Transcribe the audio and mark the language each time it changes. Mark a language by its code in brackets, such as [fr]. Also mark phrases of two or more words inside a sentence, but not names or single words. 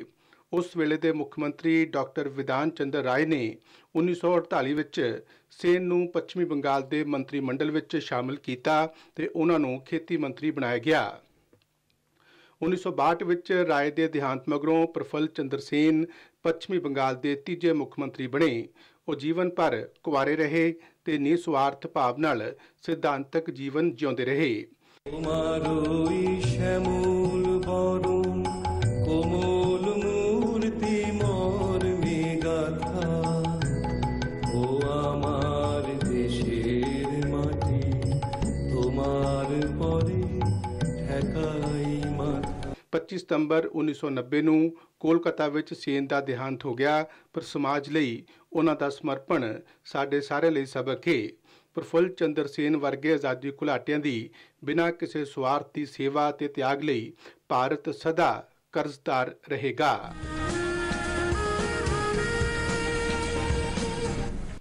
[pa] ਉਸ ਵੇਲੇ ਦੇ ਮੁੱਖ ਮੰਤਰੀ ਡਾਕਟਰ ਵਿਧਾਨ ਚੰਦਰ ਰਾਏ ਨੇ 1948 ਵਿੱਚ ਸੇਨ ਨੂੰ ਪੱਛਮੀ ਬੰਗਾਲ ਦੇ ਮੰਤਰੀ ਮੰਡਲ ਵਿੱਚ ਸ਼ਾਮਲ ਕੀਤਾ ਤੇ ਉਹਨਾਂ ਨੂੰ ਖੇਤੀ ਮੰਤਰੀ ਬਣਾਇਆ ਗਿਆ। 1962 ਵਿੱਚ ਰਾਏ ਦੇ ਦੇਹਾਂਤ ਮਗਰੋਂ ਪ੍ਰਫੁੱਲ ਚੰਦਰ ਸੇਨ ਪੱਛਮੀ ਬੰਗਾਲ ਦੇ ਤੀਜੇ ਮੁੱਖ ਮੰਤਰੀ ਬਣੇ। ਉਹ ਜੀਵਨ ਭਰ ਕੁਆਰੇ ਰਹੇ ਤੇ ਨਿਸਵਾਰਥ ਭਾਵ ਨਾਲ ਸਿਧਾਂਤਕ ਜੀਵਨ ਜਿਉਂਦੇ ਰਹੇ। [bn] তোমারই শ্যামল বরণ কোমল মূর্তি মর্মে গাথা। ও আমার দেশের মাটি তোমার পরে ঠেকাই মাথা। [pa] 25 ਸਤੰਬਰ 1990 ਨੂੰ ਕੋਲਕਾਤਾ ਵਿੱਚ ਸੇਨ ਦਾ ਦੇਹਾਂਤ ਹੋ ਗਿਆ, ਪਰ ਸਮਾਜ ਲਈ ਉਹਨਾਂ ਦਾ ਸਮਰਪਣ ਸਾਡੇ ਸਾਰੇ ਲਈ ਸਬਕ ਹੈ। ਪ੍ਰਫੁੱਲ ਚੰਦਰ ਸੇਨ ਵਰਗੇ ਆਜ਼ਾਦੀ ਘੁਲਾਟਿਆਂ ਦੀ ਬਿਨਾਂ ਕਿਸੇ ਸਵਾਰਥ ਦੀ ਸੇਵਾ ਅਤੇ ਤਿਆਗ ਲਈ ਭਾਰਤ ਸਦਾ ਕਰਜ਼ਦਾਰ ਰਹੇਗਾ।